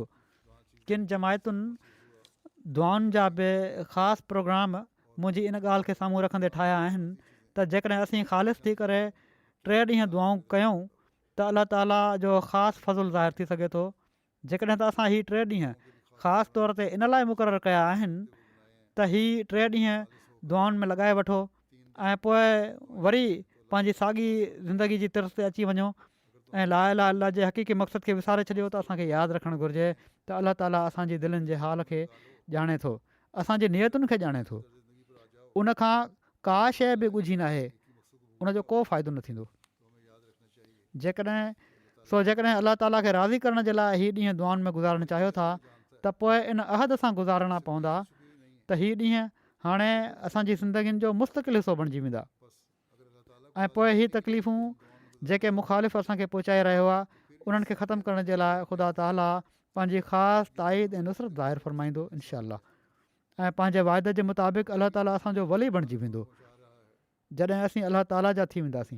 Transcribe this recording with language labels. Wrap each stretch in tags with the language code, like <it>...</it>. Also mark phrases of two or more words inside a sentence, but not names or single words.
<sd>किन जमायतुनि दुआनि जा बि ख़ासि प्रोग्राम मुंहिंजी इन ॻाल्हि खे साम्हूं रखंदे ठाहिया आहिनि त जेकॾहिं असीं ख़ालिस थी करे 3 ॾींहं दुआऊं कयूं त अलाह ताला जो ख़ासि फज़ुलु ज़ाहिर थी सघे थो। जेकॾहिं त असां हीअ 3 ॾींहं ख़ासि तौर ते इन लाइ मुक़ररु कया आहिनि त हीअ 3 ॾींहं दुआउनि में लॻाए वठो ऐं पोइ वरी पंहिंजी साॻी ज़िंदगी जी तिर्स ते अची वञो ऐं</sd> <ar>لا إله إلا الله</ar> <sd>जे हक़ीक़ी मक़सद खे विसारे छॾियो त असांखे यादि रखणु घुरिजे त अलाह ताला असांजी दिलनि जे हाल खे ॼाणे थो, असांजी नियतुनि खे ॼाणे थो। उनखां का शइ बि ॻुझी न आहे, उनजो को फ़ाइदो न थींदो। जेकॾहिं अलाह ताला खे राज़ी करण जे लाइ हीअ ॾींहं दुआनि में गुज़ारणु चाहियो था त पोइ इन अहद सां गुज़ारणा पवंदा त हीअ ॾींहं हाणे असांजी ज़िंदगियुनि जो मुस्तक़िल हिसो बणिजी वेंदा ऐं पोइ हीअ तकलीफ़ूं जेके मुख़ालिफ़ असांखे पहुचाए रहियो आहे उन्हनि खे ख़तमु करण जे लाइ ख़ुदा ताला पंहिंजी ख़ासि ताईद ऐं नुसरत ज़ाहिर फ़रमाईंदो इनशा ऐं पंहिंजे वाइदे जे मुताबिक़ अलाह ताला असांजो वली बणिजी वेंदो जॾहिं असीं अलाह ताला जा थी वेंदासीं।</sd>